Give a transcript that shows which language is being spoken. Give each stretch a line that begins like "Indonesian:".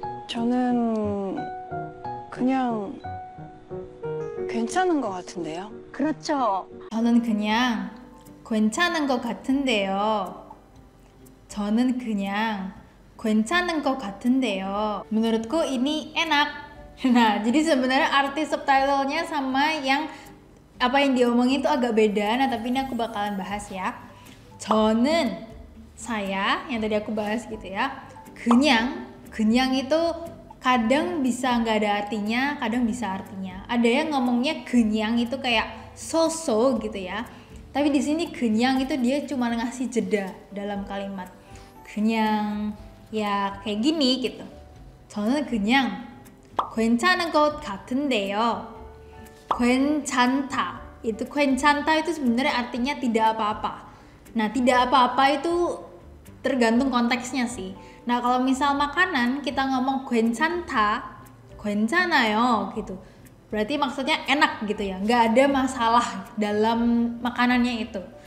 Korean: 저는 그냥 괜찮은 것 같은데요. 그렇죠. 저는 그냥 괜찮은 것 같은데요. 저는 그냥 괜찮은 것 같은데요.
Indonesian: Menurutku ini enak. Nah, jadi sebenarnya arti subtitlenya sama yang apa yang diomongin itu agak beda. Nah, tapi ini aku bakalan bahas ya. 저는, saya, yang tadi aku bahas gitu ya. 그냥 itu kadang bisa nggak ada artinya, kadang bisa artinya. Ada yang ngomongnya 그냥 itu kayak so-so gitu ya. Tapi di sini 그냥 itu dia cuma ngasih jeda dalam kalimat. 그냥 ya kayak gini gitu.
Korean: 저는 그냥 괜찮은 것 같은데요. 괜찮다.
Indonesian: Itu 괜찮다 itu sebenarnya artinya tidak apa-apa. Nah, tidak apa-apa itu tergantung konteksnya sih. Nah, kalau misal makanan kita ngomong 괜찮다, 괜찮아요 gitu. Berarti maksudnya enak gitu ya. Nggak ada masalah dalam makanannya itu.